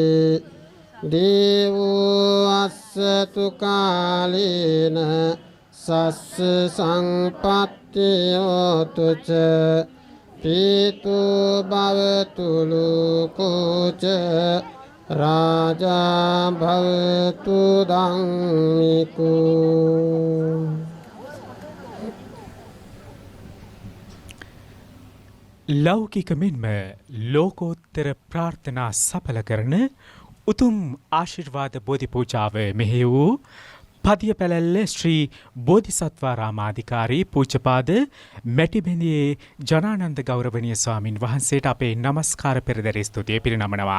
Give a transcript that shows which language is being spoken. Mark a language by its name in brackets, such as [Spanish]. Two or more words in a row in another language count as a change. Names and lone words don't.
[Pali] දේවෝ අස්සතු කාලේන සස්ස සංපත්තියෝතු ච පීතු භවතු ලෝකෝ ච රාජා භවතු ධම්මිකෝ. [Sinhala] ලෞකික මෙන්ම ලෝකෝත්තර ප්‍රාර්ථනා සඵල කරන උතුම් ආශිර්වාද බෝධි පූජාව මෙහි වූ පදිය පැලැල්ල ශ්‍රී බෝධිසත්වාරාමාධිකාරී පූජ්‍යපාද මැටිබෙඳියේ ජනානන්ද ගෞරවනීය ස්වාමින් වහන්සේට අපේ නමස්කාර පෙරදැරි ස්තුතිය පිරිනමනවා.